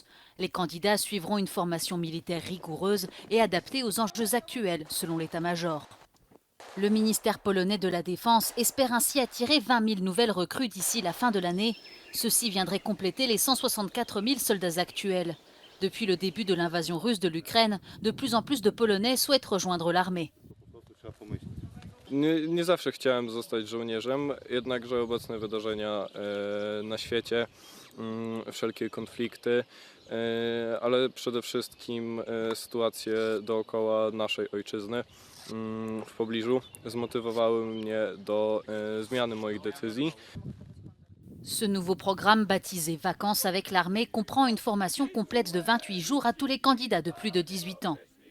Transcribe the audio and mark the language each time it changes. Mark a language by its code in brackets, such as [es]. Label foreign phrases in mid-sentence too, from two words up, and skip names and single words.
[fr] Les candidats suivront une formation militaire rigoureuse et adaptée aux enjeux actuels, selon l'état-major. Le ministère polonais de la Défense espère ainsi attirer 20 000 nouvelles recrues d'ici la fin de l'année. Ceux-ci viendraient compléter les 164 000 soldats actuels. Depuis le début de l'invasion russe de l'Ukraine, de plus en plus de Polonais souhaitent rejoindre l'armée. [pl] Nie zawsze chciałem zostać żołnierzem, jednakże obecne wydarzenia na świecie, wszelkie konflikty, ale przede wszystkim sytuacje dookoła naszej ojczyzny w pobliżu zmotywowały mnie do zmiany moich decyzji. [fr] Ce nouveau programme baptisé Vacances avec l'armée comprend une formation complète de 28 jours à tous les candidats de plus de 18 ans.